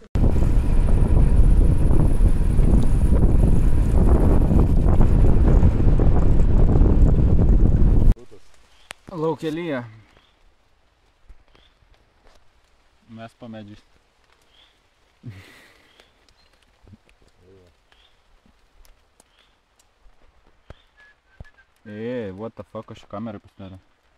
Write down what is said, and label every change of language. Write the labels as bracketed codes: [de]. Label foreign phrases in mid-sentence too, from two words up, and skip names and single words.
[lt] Laukelyje. Mes po medžiais. [en] What the fuck, [lt] aš kamerą pasidarė.